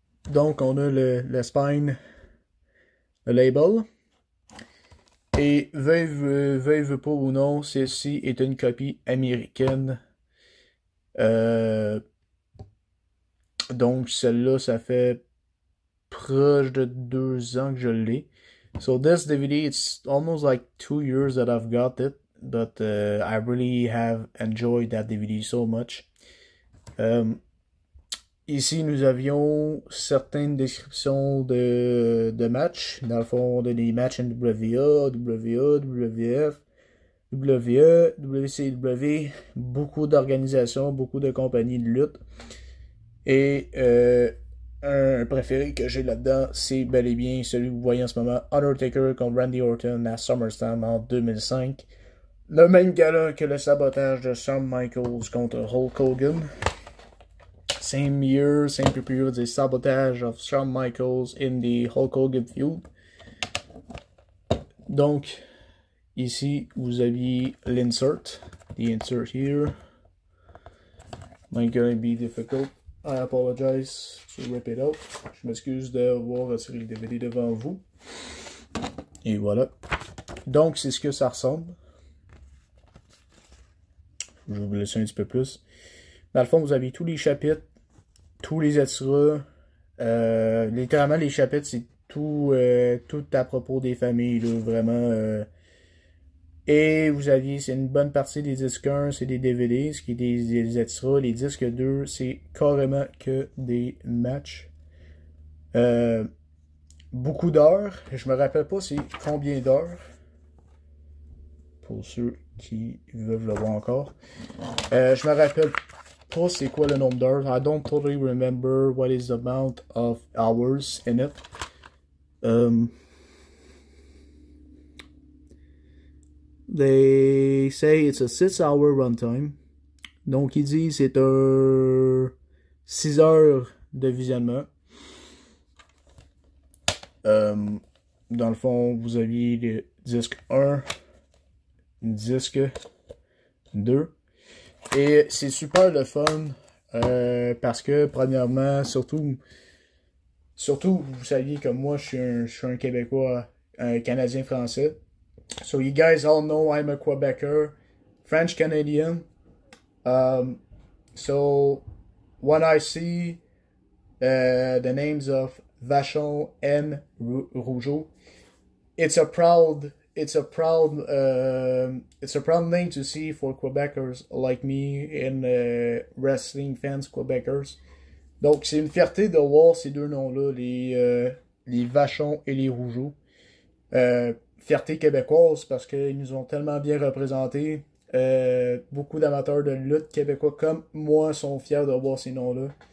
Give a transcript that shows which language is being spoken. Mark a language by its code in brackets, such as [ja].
[fr] Donc, on a le spine, le label. Et veuille pas ou non, celle-ci est une copie américaine. Donc, celle-là, ça fait proche de 2 ans que je l'ai. [en] So this DVD, it's almost like 2 years that I've got it, but I really have enjoyed that DVD so much. [fr] Ici, nous avions certaines descriptions de matchs. Dans le fond, des matchs NWA, WA, WF, WE, WCW, beaucoup d'organisations, beaucoup de compagnies de lutte. Et un préféré que j'ai là-dedans, c'est bel et bien celui que vous voyez en ce moment, Undertaker contre Randy Orton à SummerSlam en 2005. Le même gars-là que le sabotage de Shawn Michaels contre Hulk Hogan. [en] Same year, same period, the sabotage of Shawn Michaels in the Hulk Hogan feud. [fr] Donc, ici, vous aviez l'insert. [en] The insert here. Might gonna be difficult. I apologize to rip it out. [fr] Je m'excuse d'avoir retiré le DVD devant vous. Et voilà. Donc, c'est ce que ça ressemble. Je vais vous laisser un petit peu plus. Dans le fond, vous avez tous les chapitres, tous les extras. Littéralement, les chapitres, c'est tout à propos des familles, là, vraiment. Et vous aviez, c'est une bonne partie des disques 1, c'est des DVD, ce qui est des extras. Les disques 2, c'est carrément que des matchs. Beaucoup d'heures. Je me rappelle pas c'est combien d'heures. Pour ceux qui veulent le voir encore. Je me rappelle pas c'est quoi le nombre d'heures. [en] I don't totally remember what is the amount of hours in it. They say it's a 6-hour runtime. [fr] Donc, ils disent c'est un 6 heures de visionnement. Dans le fond, vous aviez le disque 1, disque 2. Et c'est super le fun parce que, premièrement, surtout surtout, vous saviez comme moi, je suis un Québécois, un Canadien-Français. [en] So you guys all know I'm a Quebecer, French-Canadian. So when I see the names of Vachon and Rougeau, it's a proud name to see for Quebecers like me and wrestling fans Quebecers. [fr] Donc c'est une fierté de voir ces deux noms-là, les Vachon et les Rougeau. Fierté québécoise parce qu'ils nous ont tellement bien représentés. Beaucoup d'amateurs de lutte québécois comme moi sont fiers de voir ces noms-là.